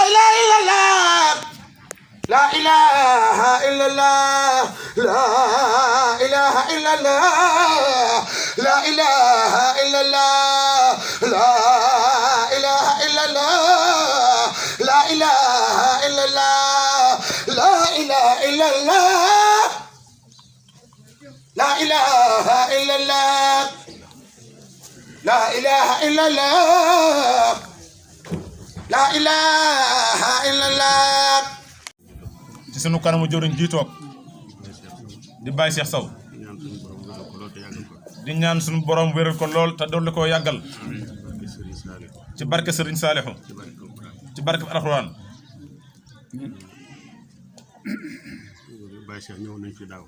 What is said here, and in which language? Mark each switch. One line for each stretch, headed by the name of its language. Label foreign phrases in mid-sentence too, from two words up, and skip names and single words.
Arabic: إله إلا الله لا إله إلا الله لا إله إلا الله لا إله إلا الله لا إله إلا الله لا إله إلا الله لا إله إلا الله لا إله إلا الله لا إله إلا الله لا إله إلا الله
Wolof: ci sunu kanamu jëriñ ji toog di Baye Cheikh Sow di ñaan sunu borom wéral ko lool te dolli koo yàggal ci barke Serigne Saliou ci barke Alxuraan. Baye Cheikh ñëwoon nañ fi daaw.